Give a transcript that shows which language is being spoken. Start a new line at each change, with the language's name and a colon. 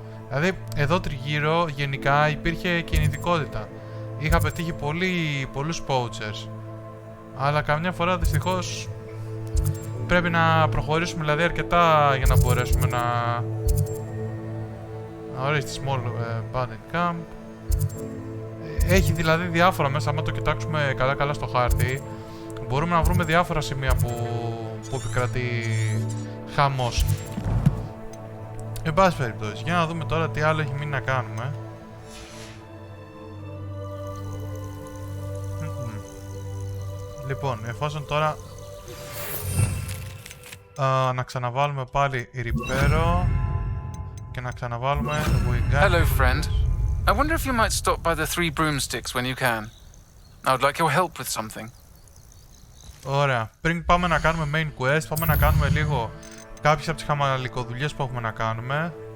Greek: Δηλαδή εδώ τριγύρω γενικά υπήρχε κινητικότητα. Είχα πετύχει πολλούς poachers. Αλλά καμιά φορά δυστυχώς πρέπει να προχωρήσουμε δηλαδή αρκετά για να μπορέσουμε να... Ορίστε, small bandit camp. Έχει δηλαδή διάφορα μέσα, άμα το κοιτάξουμε καλά στο χάρτη μπορούμε να βρούμε διάφορα σημεία που επικρατεί χαμός. Εν πάση περιπτώσει, για να δούμε τώρα τι άλλο έχει μείνει να κάνουμε. Λοιπόν, εφόσον τώρα να ξαναβάλουμε πάλι ριπέρο και να ξαναβάλουμε
English: Hello, friend. I wonder if you might stop by the 3 broomsticks when you can. I would like your help with something.
Greek: Ωραία. Πριν πάμε να κάνουμε main quest, πάμε να κάνουμε λίγο κάποιες από τις χαμαλικοδουλειές που έχουμε να κάνουμε.